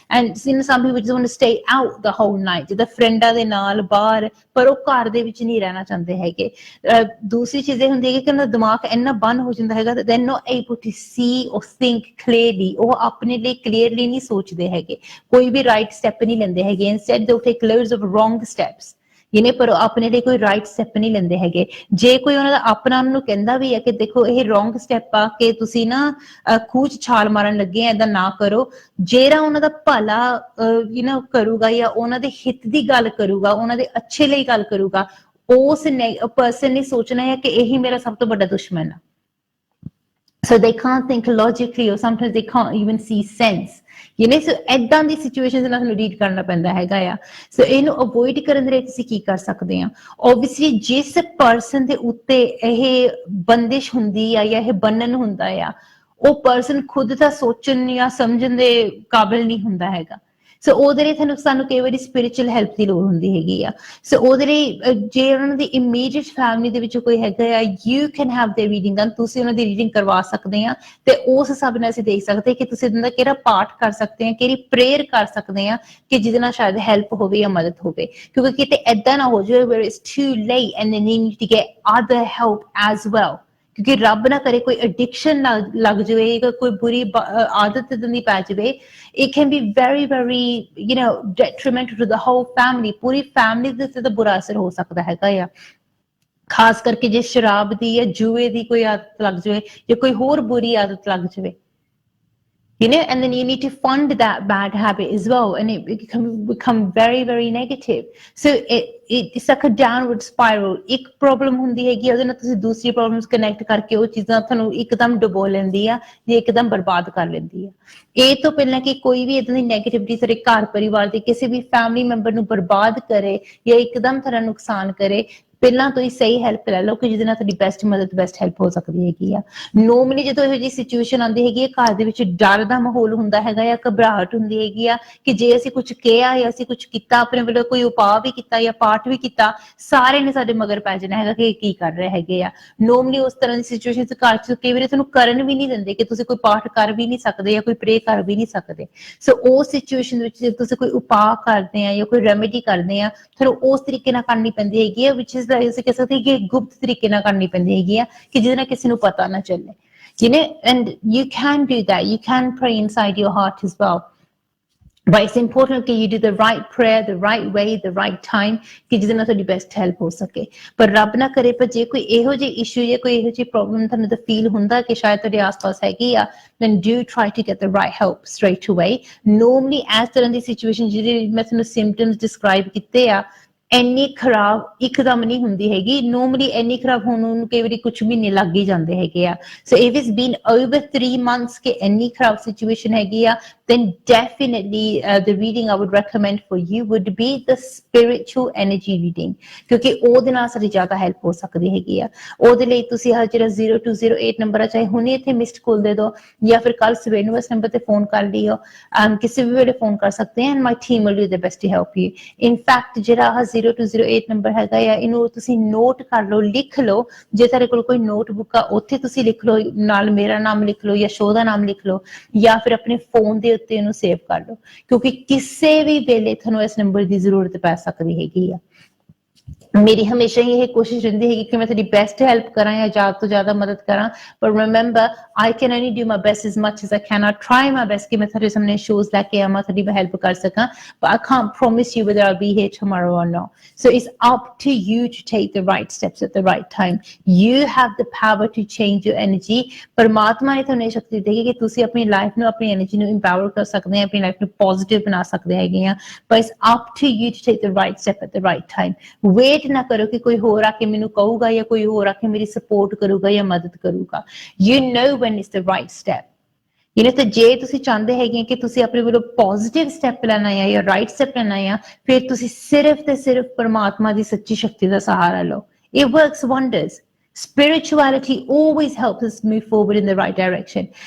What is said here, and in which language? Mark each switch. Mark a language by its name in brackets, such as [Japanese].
[Punjabi] And [English] some people just want to stay out the whole night, [Punjabi] ਜਿੱਦਾਂ ਫਰੈਂਡਾਂ ਦੇ ਨਾਲ ਬਾਹਰ, ਪਰ ਉਹ ਘਰ ਦੇ ਵਿੱਚ ਨਹੀਂ ਰਹਿਣਾ ਚਾਹੁੰਦੇ ਹੈਗੇ। ਦੂਸਰੀ ਚੀਜ਼ ਇਹ ਹੁੰਦੀ ਹੈ ਕਿ ਉਹਨਾਂ ਦਾ ਦਿਮਾਗ ਇੰਨਾ ਬੰਦ ਹੋ ਜਾਂਦਾ ਹੈਗਾ [English] that they're not able to see or think clearly। [Punjabi] ਉਹ ਆਪਣੇ ਲਈ ਕਲੀਅਰਲੀ ਨਹੀਂ ਸੋਚਦੇ ਹੈਗੇ, ਕੋਈ ਵੀ ਰਾਈਟ ਸਟੈਪ ਨਹੀਂ ਲੈਂਦੇ ਹੈਗੇ। [English] instead they take loads of wrong steps। [Punjabi] ਪਰ ਆਪਣੇ ਲਈ ਕੋਈ ਰਾਈਟ ਸਟੈਪ ਨਹੀਂ ਲੈਂਦੇ ਹੈਗੇ। ਜੇ ਕੋਈ ਉਹਨਾਂ ਦਾ ਆਪਣਾ ਉਹਨਾਂ ਨੂੰ ਕਹਿੰਦਾ ਵੀ ਹੈ ਕਿ ਦੇਖੋ ਇਹ ਰੋਂਗ ਸਟੈਪ ਆ ਕਿ ਤੁਸੀਂ ਨਾ ਖੂਹ 'ਚ ਛਾਲ ਮਾਰਨ ਲੱਗੇ ਆ, ਏਦਾਂ ਨਾ ਕਰੋ, ਜਿਹੜਾ ਉਹਨਾਂ ਦਾ ਭਲਾ ਕਰੂਗਾ ਜਾਂ ਉਹਨਾਂ ਦੇ ਹਿੱਤ ਦੀ ਗੱਲ ਕਰੂਗਾ, ਉਹਨਾਂ ਦੇ ਅੱਛੇ ਲਈ ਗੱਲ ਕਰੂਗਾ, ਉਸ ਪਰਸਨ ਨੇ ਸੋਚਣਾ ਹੈ ਕਿ ਇਹੀ ਮੇਰਾ ਸਭ ਤੋਂ ਵੱਡਾ ਦੁਸ਼ਮਣ ਆ। [English] So they can't think logically or sometimes they can't even see sense। [Punjabi] so ਏਦਾਂ ਦੀ ਸਿਚੁਏਸ਼ਨ ਦੇ ਨਾਲ ਸਾਨੂੰ ਡੀਲ ਕਰਨਾ ਪੈਂਦਾ ਹੈਗਾ ਆ। ਸੋ ਇਹਨੂੰ ਅਵੋਇਡ ਕਰਨ ਦੇ ਲਈ ਤੁਸੀਂ ਕੀ ਕਰ ਸਕਦੇ ਆ? ਓਬਵੀਅਸਲੀ ਜਿਸ ਪਰਸਨ ਦੇ ਉੱਤੇ ਇਹ ਬੰਦਿਸ਼ ਹੁੰਦੀ ਆ ਜਾਂ ਇਹ ਬੰਨਣ ਹੁੰਦਾ ਆ, ਉਹ ਪਰਸਨ ਖੁਦ ਤਾਂ ਸੋਚਣ ਜਾਂ ਸਮਝਣ ਦੇ ਕਾਬਿਲ ਨਹੀਂ ਹੁੰਦਾ ਹੈਗਾ। ਸੋ ਉਹਦੇ ਲਈ ਸਾਨੂੰ ਕਈ ਵਾਰੀ ਸਪਿਰਿਚੁਅਲ ਹੈਲਪ ਦੀ ਲੋੜ ਹੁੰਦੀ ਹੈਗੀ ਆ। ਸੋ ਉਹਦੇ ਲਈ ਜੇ ਉਹਨਾਂ ਦੀ ਇਮੀਡੀਏਟ ਫੈਮਿਲੀ ਦੇ ਵਿੱਚ ਕੋਈ ਹੈਗਾ ਆ, [English] You can have their reading done. [Punjabi] ਤੁਸੀਂ ਉਹਨਾਂ ਦੀ ਰੀਡਿੰਗ ਕਰਵਾ ਸਕਦੇ ਆ ਤੇ ਉਸ ਹਿਸਾਬ ਨਾਲ ਅਸੀਂ ਦੇਖ ਸਕਦੇ ਕਿ ਤੁਸੀਂ ਉਹਨਾਂ ਦਾ ਕਿਹੜਾ ਪਾਠ ਕਰ ਸਕਦੇ ਆ, ਕਿਹੜੀ ਪ੍ਰੇਅਰ ਕਰ ਸਕਦੇ ਆ ਕਿ ਜਿਹਦੇ ਨਾਲ ਸ਼ਾਇਦ ਹੈਲਪ ਹੋਵੇ ਜਾਂ ਮਦਦ ਹੋਵੇ। ਕਿਉਂਕਿ ਕਿਤੇ ਏਦਾਂ ਨਾ ਹੋ ਜਾਵੇ [English] where it's too late and then you need to get other help as well। [Punjabi] ਕਿਉਂਕਿ ਰੱਬ ਨਾ ਕਰੇ ਕੋਈ ਐਡਿਕਸ਼ਨ ਲੱਗ ਜਾਵੇ, ਕੋਈ ਬੁਰੀ ਆਦਤ ਦੀ ਪੈ ਜਾਵੇ, [English] it can be very very detrimental to the whole family। [Punjabi] Puri family ਦੇ ਉੱਤੇ ਤਾਂ ਬੁਰਾ ਅਸਰ ਹੋ ਸਕਦਾ ਹੈਗਾ ਆ। ਖਾਸ ਕਰਕੇ ਜੇ ਸ਼ਰਾਬ ਦੀ ਜਾਂ ਜੂਏ ਦੀ ਕੋਈ ਆਦਤ ਲੱਗ ਜਾਵੇ ਜਾਂ ਕੋਈ ਹੋਰ ਬੁਰੀ ਆਦਤ ਲੱਗ ਜਾਵੇ, [English] and then you need to fund that bad habit as well, and it can become very very negative। So it's like a downward spiral। [Punjabi] ਇੱਕ ਪ੍ਰੋਬਲਮ ਹੁੰਦੀ ਹੈਗੀ, ਉਹਦੇ ਨਾਲ ਤੁਸੀਂ ਦੂਸਰੀ ਪ੍ਰੋਬਲਮਸ ਕਨੈਕਟ ਕਰਕੇ ਉਹ ਚੀਜ਼ਾਂ ਤੁਹਾਨੂੰ ਇੱਕਦਮ ਡੁਬੋ ਲੈਂਦੀ ਆ ਜਾਂ ਇੱਕਦਮ ਬਰਬਾਦ ਕਰ ਲੈਂਦੀ ਆ। ਇਹ ਤੋਂ ਪਹਿਲਾਂ ਕਿ ਕੋਈ ਵੀ ਏਦਾਂ ਦੀ ਨੈਗੇਟਿਵਿਟੀ ਸਾਡੇ ਘਰ ਪਰਿਵਾਰ ਦੇ ਕਿਸੇ ਵੀ ਫੈਮਿਲੀ ਮੈਂਬਰ ਨੂੰ ਬਰਬਾਦ ਕਰੇ ਜਾਂ ਇੱਕਦਮ ਤੁਹਾਡਾ ਨੁਕਸਾਨ ਕਰੇ, ਪਹਿਲਾਂ ਤੋਂ ਹੀ ਸਹੀ ਹੈਲਪ ਲੈ ਲਓ ਕਿ ਜਿਹਦੇ ਨਾਲ ਤੁਹਾਡੀ ਬੈਸਟ ਮਦਦ, ਬੈਸਟ ਹੈਲਪ ਹੋ ਸਕਦੀ ਹੈਗੀ ਆ। ਨੋਰਮਲੀ ਜਦੋਂ ਇਹੋ ਜਿਹੀ ਸਿਚੁਏਸ਼ਨ ਆਉਂਦੀ ਹੈਗੀ ਹੈ, ਘਰ ਦੇ ਵਿੱਚ ਡਰ ਦਾ ਮਾਹੌਲ ਹੁੰਦਾ ਹੈਗਾ ਜਾਂ ਘਬਰਾਹਟ ਹੁੰਦੀ ਹੈਗੀ ਆ ਕਿ ਜੇ ਅਸੀਂ ਕੁਝ ਕਿਹਾ ਜਾਂ ਅਸੀਂ ਕੁਝ ਕੀਤਾ, ਆਪਣੇ ਵੱਲੋਂ ਕੋਈ ਉਪਾਅ ਵੀ ਕੀਤਾ ਜਾਂ ਪਾਠ ਵੀ ਕੀਤਾ, ਸਾਰੇ ਨੇ ਸਾਡੇ ਮਗਰ ਪੈ ਜਾਣਾ ਹੈਗਾ ਕਿ ਕੀ ਕਰ ਰਹੇ ਹੈਗੇ ਆ। ਨੋਰਮਲੀ ਉਸ ਤਰ੍ਹਾਂ ਦੀ ਸਿਚੁਏਸ਼ਨ ਘਰ 'ਚ ਕਈ ਵਾਰੀ ਤੁਹਾਨੂੰ ਕਰਨ ਵੀ ਨਹੀਂ ਦਿੰਦੇ ਕਿ ਤੁਸੀਂ ਕੋਈ ਪਾਠ ਕਰ ਵੀ ਨਹੀਂ ਸਕਦੇ ਜਾਂ ਕੋਈ ਪ੍ਰੇ ਕਰ ਵੀ ਨਹੀਂ ਸਕਦੇ। ਸੋ ਉਸ ਸਿਚੁਏਸ਼ਨ ਵਿੱਚ ਜੇ ਤੁਸੀਂ ਕੋਈ ਉਪਾਅ ਕਰਦੇ ਆ ਜਾਂ ਕੋਈ ਰੈਮੇਡੀ ਕਰਦੇ ਆ, ਤੁਹਾਨੂੰ ਉਸ ਤਰੀਕੇ ਨਾਲ ਕਰਨੀ ਪੈਂਦੀ ਹੈਗੀ ਆ, ਵਿਚ ਇਜ਼ ਅਸੀਂ ਕਹਿ ਸਕਦੇ ਕਿ ਗੁਪਤ ਤਰੀਕੇ ਨਾਲ ਕਰਨੀ ਪੈਂਦੀ ਹੈਗੀ ਆ ਕਿ ਜਿਹਦੇ ਨਾਲ ਕਿਸੇ ਨੂੰ ਪਤਾ ਨਾ ਚੱਲੇ। [English] And you can do that. You can pray inside your heart as well. But it's important that you do the right prayer, the right way, the right time, [Punjabi] ਕਿ ਜਿਹਦੇ ਨਾਲ ਤੁਹਾਡੀ best help ਹੋ ਸਕੇ। ਪਰ ਰੱਬ ਨਾ ਕਰੇ, ਪਰ ਜੇ ਕੋਈ ਇਹੋ ਜਿਹੀ issue ਜਾਂ ਕੋਈ ਇਹੋ ਜਿਹੀ problem ਤੁਹਾਨੂੰ ਤਾਂ feel ਹੁੰਦਾ ਕਿ ਸ਼ਾਇਦ ਤੁਹਾਡੇ ਆਸ-ਪਾਸ ਹੈਗੀ ਆ, [English] then do try to get the right help straight away. [Punjabi] Normally ਇਸ ਤਰ੍ਹਾਂ ਦੀ situation ਜਿਹੜੇ ਮੈਂ ਤੁਹਾਨੂੰ symptoms describe ਕੀਤੇ ਆ, ਇੰਨੀ ਖਰਾਬ ਇੱਕਦਮ ਨਹੀਂ ਹੁੰਦੀ ਹੈਗੀ। ਨੋਰਮਲੀ ਇੰਨੀ ਖਰਾਬ ਹੋਣ ਨੂੰ ਕਈ ਵਾਰੀ ਕੁਝ ਮਹੀਨੇ ਲੱਗ ਹੀ ਜਾਂਦੇ ਹੈਗੇ ਆ। [English] so if it's been over 3 months [Punjabi] ਕਿ ਇੰਨੀ ਖਰਾਬ ਸਿਚੁਏਸ਼ਨ ਹੈਗੀ ਆ, [English] then definitely the reading I would recommend for you would be the spiritual energy reading, [Punjabi] ਕਿਉਂਕਿ ਉਹਦੇ ਨਾਲ ਸਾਡੀ ਜ਼ਿਆਦਾ ਹੈਲਪ ਹੋ ਸਕਦੀ ਹੈਗੀ ਆ। ਉਹਦੇ ਲਈ ਤੁਸੀਂ ਆਹ ਜਿਹੜਾ 0208 ਨੰਬਰ ਆ, ਚਾਹੇ ਹੁਣੇ ਇੱਥੇ ਮਿਸਡ ਕਾਲ ਦੇ ਦਿਓ ਜਾਂ ਫਿਰ ਕੱਲ ਸਵੇਰ ਨੂੰ ਇਸ ਨੰਬਰ ਤੇ ਫੋਨ ਕਰ ਲਿਓ। ਕਿਸੇ ਵੀ ਵੇਲੇ ਫੋਨ ਕਰ ਸਕਦੇ ਆ, [English] and my team will do their best to help you. [Punjabi] In fact ਜਿਹੜਾ ਆਹ 0208 ਨੰਬਰ ਹੈਗਾ ਆ, ਇਹਨੂੰ ਤੁਸੀਂ ਨੋਟ ਕਰ ਲਓ, ਲਿਖ ਲਓ। ਜੇ ਤੁਹਾਡੇ ਕੋਲ ਕੋਈ ਨੋਟਬੁੱਕ ਆ ਉੱਥੇ ਤੁਸੀਂ ਲਿਖ ਲਓ, ਨਾਲ ਮੇਰਾ ਨਾਮ ਲਿਖ ਲਓ ਜਾਂ ਸ਼ੋਅ ਦਾ ਨਾਮ ਲਿਖ ਲਓ, ਜਾਂ ਫਿਰ ਆਪਣੇ ਫੋਨ ਦੇ ਉੱਤੇ ਇਹਨੂੰ ਸੇਵ ਕਰ ਲਓ, ਕਿਉਂਕਿ ਕਿਸੇ ਵੀ ਵੇਲੇ ਤੁਹਾਨੂੰ ਇਸ ਨੰਬਰ ਦੀ ਜ਼ਰੂਰਤ ਪੈ ਸਕਦੀ ਹੈਗੀ ਆ। ਮੇਰੀ ਹਮੇਸ਼ਾ ਹੀ ਇਹ ਕੋਸ਼ਿਸ਼ ਰਹਿੰਦੀ ਹੈਗੀ ਕਿ ਮੈਂ ਤੁਹਾਡੀ ਬੈਸਟ ਹੈਲਪ ਕਰਾਂ ਜਾਂ ਜ਼ਿਆਦਾ ਤੋਂ ਜ਼ਿਆਦਾ ਮਦਦ ਕਰਾਂ, ਪਰ [English] Remember I can only do my best as much as I can. I try my best [Punjabi] ਕਿ ਮੈਂ ਤੁਹਾਡੇ ਸਾਹਮਣੇ ਸ਼ੋਜ਼ ਲੈ ਕੇ ਆਵਾਂ, ਤੁਹਾਡੀ ਮੈਂ ਹੈਲਪ ਕਰ ਸਕਾਂ, [English] but I can't promise you whether I'll be here tomorrow or not. So it's up to you to take the right steps at the right time. You have the power to change your energy. [Punjabi] ਪਰਮਾਤਮਾ ਨੇ ਤੁਹਾਨੂੰ ਇਹ ਸ਼ਕਤੀ ਦਿੱਤੀ ਕਿ ਤੁਸੀਂ ਆਪਣੀ life ਨੂੰ, ਆਪਣੀ ਐਨਰਜੀ ਨੂੰ ਇੰਪਾਵਰ ਕਰ ਸਕਦੇ ਆ, ਆਪਣੀ ਲਾਈਫ ਨੂੰ ਪੋਜ਼ਿਟਿਵ ਬਣਾ ਸਕਦੇ ਹੈਗੇ ਆ, [English] but it's up to you to take the right step at the right time. [Punjabi] Wait ਨਾ ਕਰੋ ਕਿ ਕੋਈ ਹੋਰ ਆ ਕੇ ਮੈਨੂੰ ਕਹੂਗਾ ਜਾਂ ਕੋਈ ਹੋਰ ਆ ਕੇ ਮੇਰੀ ਸਪੋਰਟ ਕਰੂਗਾ ਜਾਂ ਮਦਦ ਕਰੂਗਾ। [English] You know when it's the right step. [Punjabi] ਤੇ ਜੇ ਤੁਸੀਂ ਚਾਹੁੰਦੇ ਹੈਗੇ ਕਿ ਤੁਸੀਂ ਆਪਣੇ ਵੱਲੋਂ ਪੋਜ਼ਿਟਿਵ ਸਟੈਪ ਲੈਣਾ ਆ ਜਾਂ ਰਾਈਟ ਸਟੈਪ ਲੈਣਾ ਆ, ਫਿਰ ਤੁਸੀਂ ਸਿਰਫ ਤੇ ਸਿਰਫ ਪਰਮਾਤਮਾ ਦੀ ਸੱਚੀ ਸ਼ਕਤੀ ਦਾ ਸਹਾਰਾ ਲਓ। [English] It works wonders. Spirituality always helps us move forward in the right direction.